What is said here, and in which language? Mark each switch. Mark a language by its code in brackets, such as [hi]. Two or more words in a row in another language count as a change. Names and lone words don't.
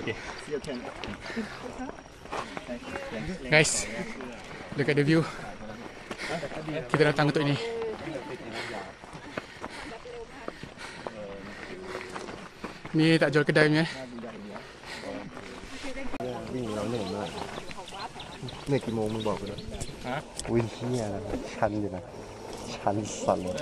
[en] See you again. Guys, look at the view. [ms] Kita datang untuk ini. Ni tak jual kedai punya. [th] วิ่งเราเหนื่อยมากเหนื่อยกี่โมงมึงบอกกูนะวิ่งเหี้ยนะชันอยู่นะชันสั่น